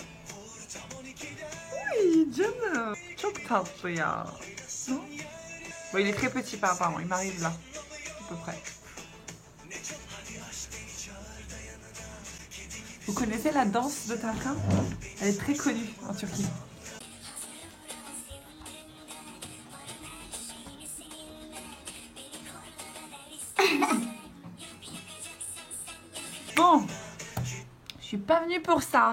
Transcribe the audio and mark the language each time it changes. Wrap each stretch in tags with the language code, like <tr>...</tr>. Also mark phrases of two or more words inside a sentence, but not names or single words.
<fr>Oui,</fr> <tr>canım. Çok tatlı ya.</tr> <fr>Non? Bon, il est très petit, pardon, il m'arrive là, à peu près. Vous connaissez la danse de Tarkan? Elle est très connue en Turquie. Bon, je suis pas venue pour ça.</fr>